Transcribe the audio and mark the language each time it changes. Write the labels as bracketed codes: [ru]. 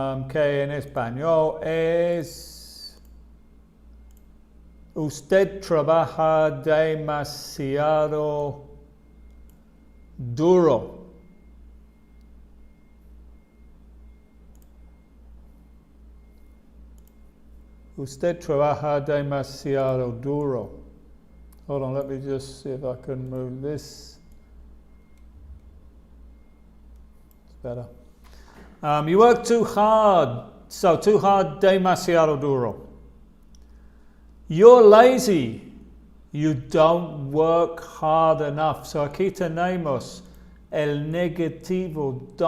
[es] Que en español es: usted trabaja demasiado duro. Usted trabaja demasiado duro. [en] Hold on, let me just see if I can move this. It's better. You work too hard. So, too hard, [es] demasiado duro. [en] You're lazy. You don't work hard enough. [es] So, aquí tenemos el negativo.